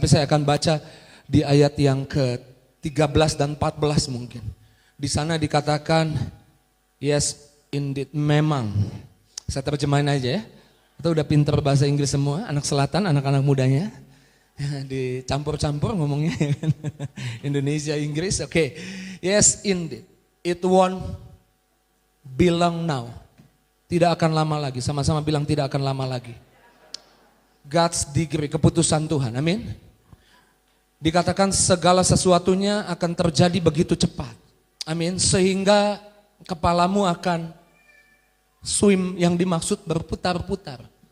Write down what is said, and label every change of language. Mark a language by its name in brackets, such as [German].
[Indonesian] Tapi saya akan baca di ayat yang ke-13 dan 14 mungkin. Di sana dikatakan, [English] yes indeed, [Indonesian] memang. Saya terjemahin aja ya. Atau udah pinter bahasa Inggris semua, anak selatan, anak-anak mudanya. Dicampur-campur ngomongnya. Indonesia, Inggris, oke. [English] Yes indeed, it won't belong now. [Indonesian] Tidak akan lama lagi, sama-sama bilang tidak akan lama lagi. [English] God's decree, [Indonesian] keputusan Tuhan, amin. Dikatakan segala sesuatunya akan terjadi begitu cepat. Amin, sehingga kepalamu akan swim, yang dimaksud berputar-putar.